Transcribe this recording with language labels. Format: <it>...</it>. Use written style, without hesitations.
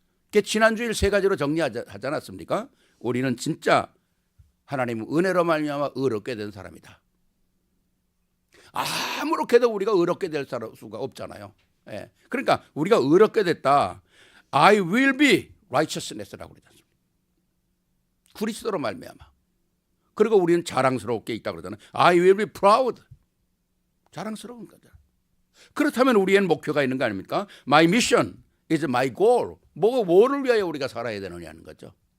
<ko>지난주일 세 가지로 정리하지 않았습니까? 우리는 진짜 하나님 은혜로 말미암아 의롭게 된 사람이다. 아무렇게도 우리가 의롭게 될 수가 없잖아요. 예. 그러니까 우리가 의롭게 됐다.</ko> <en>I will be righteousness라고</en> <ko>그러지 않습니까? 그리스도로 말미암아. 그리고 우리는 자랑스럽게 있다 그러잖아요.</ko> <en>I will be proud.</en> <ko>자랑스러운 거죠. 그렇다면 우리의 목표가 있는 거 아닙니까?</ko> <en>My mission is my goal.</en> <ko>뭐를 위하여 우리가 살아야 되느냐는 거죠.</ko>